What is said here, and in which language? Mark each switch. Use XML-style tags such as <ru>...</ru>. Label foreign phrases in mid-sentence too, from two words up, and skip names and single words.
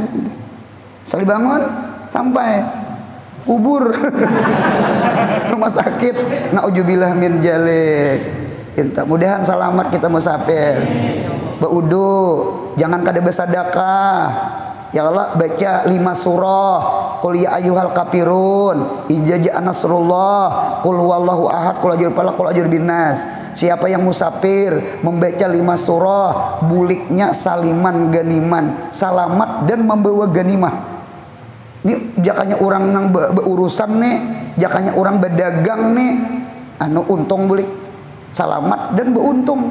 <bjn>Sekali bangun sampai kubur rumah sakit.</bjn> <ar>نعوذ بالله من ذلك.</ar> <bjn>Mudahan selamat kita musafir. Baudu, jangan kada bersedekah.</bjn> <ar>يا الله</ar> <bjn>baca 5 surah. Qul ya ayyuhal kafirun, Idza nasrullah, Qul huwallahu ahad, Qul ajir falaq, Qul ajir binnas. Siapa yang musafir membaca 5 surah, buliknya</bjn> <ar>سالما غانما,</ar> <bjn>selamat dan membawa ganimah. Ini jakanya orang nang berurusan nih, jakanya orang berdagang nih, anu untung bulik, selamat dan beruntung.</bjn>